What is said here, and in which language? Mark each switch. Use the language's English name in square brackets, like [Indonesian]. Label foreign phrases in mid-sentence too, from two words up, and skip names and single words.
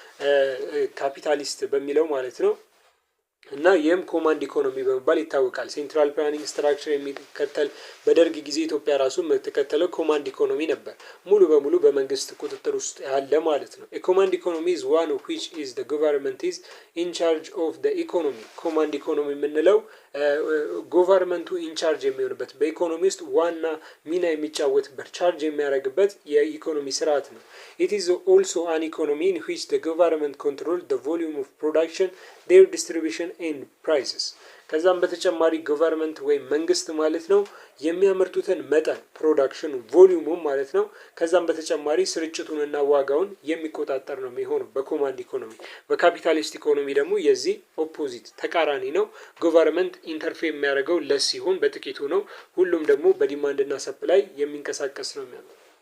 [Amharic] ካፒታሊስት በሚለው ማለት ነው እና ይህም ኮማንድ ኢኮኖሚ በመባል ይታወቃል። [English] central planning structure [Amharic] የሚከተል በደርግ ጊዜ ኢትዮጵያ ራሱ የምትከተለው [English] command economy [Amharic] ነበር። ሙሉ በሙሉ በመንግስት ቁጥጥር ውስጥ ያለ ማለት ነው። ኮማንድ ኢኮኖሚ [English] is one of which is the government is in charge of the economy. [Amharic] ኮማንድ ኢኮኖሚ የምንለው ጎቨርንመንቱ ኢንቻርጅ የሚሆንበት በኢኮኖሚ ውስጥ ዋና ሚና የሚጫወትበት ቻርጅ የሚያደርግበት የኢኮኖሚ ስርዓት ነው። [English] It is also an economy in which the government controls the volume of production, their distribution and prices. [Amharic] ከዛም በተጨማሪ ገቨርንመንት ወይም መንግስት ማለት ነው የሚያመርቱትን መጠን [English] production volume [Amharic] ማለት ነው ከዛም በተጨማሪ ስርጭቱንና ዋጋውን የሚቆጣጠር ነው የሚሆነው በኮማንድ ኢኮኖሚ። በካፒታሊስት ኢኮኖሚ ደግሞ የዚህ ኦፖዚት ተቃራኒ ነው። [English] government interfere [Amharic] የሚያደርገው ለስ ሲሆን በጥቂቱ ነው። ሁሉም ደግሞ በዲማንድ እና ሰፕላይ የሚንቀሳቀስ ነው የሚሆነው።